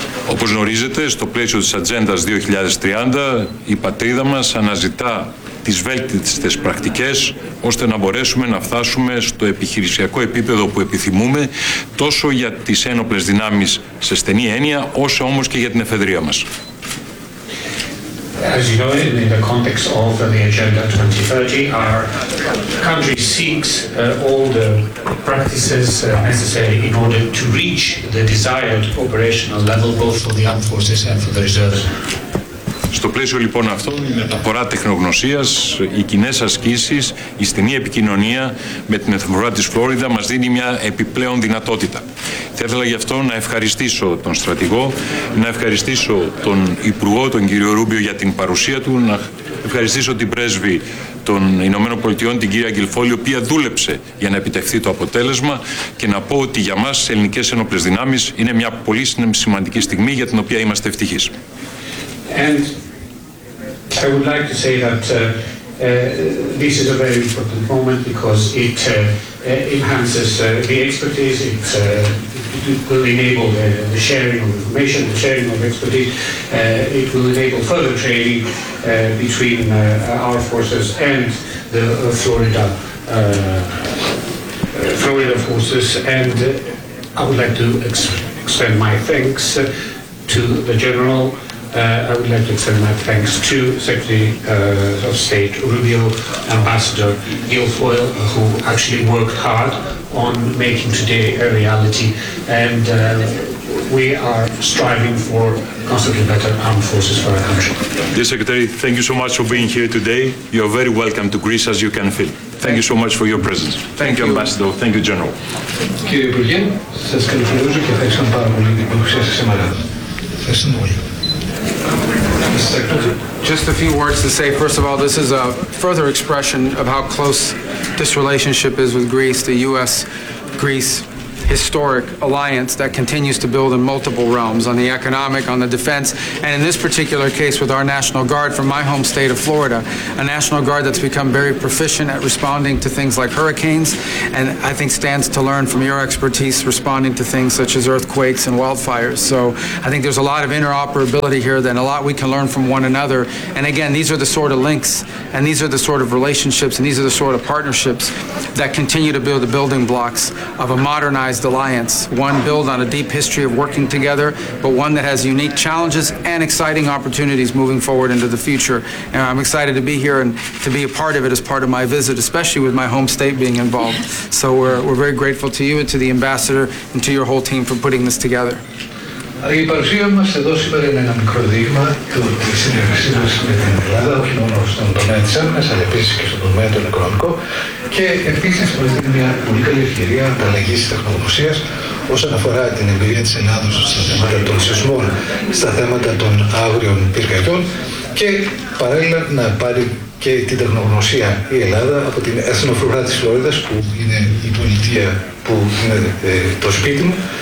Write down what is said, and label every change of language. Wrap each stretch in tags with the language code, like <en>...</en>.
<el>Όπως γνωρίζετε, στο πλαίσιο της Ατζέντας 2030, η πατρίδα μας αναζητά τις βέλτιστες πρακτικές ώστε να μπορέσουμε να φτάσουμε στο επιχειρησιακό επίπεδο που επιθυμούμε, τόσο για τις ένοπλες δυνάμεις σε στενή έννοια, όσο όμως και για την εφεδρεία μας.</el> <en>As you know, in the context of the Agenda 2030, our country seeks all the practices necessary in order to reach the desired operational level, both for the armed forces and for the reserves.</en> <el>Στο πλαίσιο λοιπόν αυτό, η μεταφορά τεχνογνωσίας, οι κοινές ασκήσεις, η στενή επικοινωνία με την Εθνοφρουρά της Φλόριδα μας δίνει μια επιπλέον δυνατότητα. Θα ήθελα γι' αυτό να ευχαριστήσω τον στρατηγό, να ευχαριστήσω τον υπουργό, τον κύριο Ρούμπιο, για την παρουσία του, να ευχαριστήσω την πρέσβη των Ηνωμένων Πολιτειών, την κυρία Γκιλφόλη, η οποία δούλεψε για να επιτευχθεί το αποτέλεσμα, και να πω ότι για μας, ελληνικές ένοπλες δυνάμεις, είναι μια πολύ σημαντική στιγμή για την οποία είμαστε ευτυχείς.</el> <en>And I would like to say that this is a very important moment because it enhances the expertise, it will enable the sharing of information, the sharing of expertise, it will enable further training between our forces and the Florida forces, and I would like to extend my thanks to the general. I would like to extend my thanks to Secretary of State Rubio, Ambassador Guilfoyle, who actually worked hard on making today a reality. And we are striving for constantly better armed forces for our country. Dear Secretary, thank you so much for being here today. You are very welcome to Greece, as you can feel. Thank you so much for your presence. Thank you, Ambassador. Thank you, General.</en> <el>Κύριε Υπουργέ, σας καλωσορίζω και ευχαριστώ πάρα πολύ την παρουσία σας σήμερα. Ευχαριστούμε πολύ.</el> <en>Just a few words to say. First of all, this is a further expression of how close this relationship is with Greece, the U.S.-Greece historic alliance that continues to build in multiple realms, on the economic, on the defense, and in this particular case with our National Guard from my home state of Florida, a National Guard that's become very proficient at responding to things like hurricanes, and I think stands to learn from your expertise responding to things such as earthquakes and wildfires. So I think there's a lot of interoperability here, then a lot we can learn from one another. And again, these are the sort of links, and these are the sort of relationships, and these are the sort of partnerships that continue to build the building blocks of a modernized alliance, one built on a deep history of working together, but one that has unique challenges and exciting opportunities moving forward into the future. And I'm excited to be here and to be a part of it as part of my visit, especially with my home state being involved. So we're very grateful to you and to the ambassador and to your whole team for putting this together.</en> <el>Η παρουσία μας εδώ σήμερα είναι ένα μικρό δείγμα της συνεργασίας μας με την Ελλάδα, όχι μόνο στον τομέα της άμυνας, αλλά επίσης και στον τομέα των οικονομικών. Και επίσης μας δίνει μια πολύ καλή ευκαιρία ανταλλαγής τεχνογνωσίας όσον αφορά την εμπειρία της Ελλάδος στα θέματα των σεισμών, στα θέματα των άγριων πυρκαγιών και παράλληλα να πάρει και την τεχνογνωσία η Ελλάδα από την Εθνοφρουρά της Φλόριδας, που είναι η πολιτεία που είναι το σπίτι μου,</el>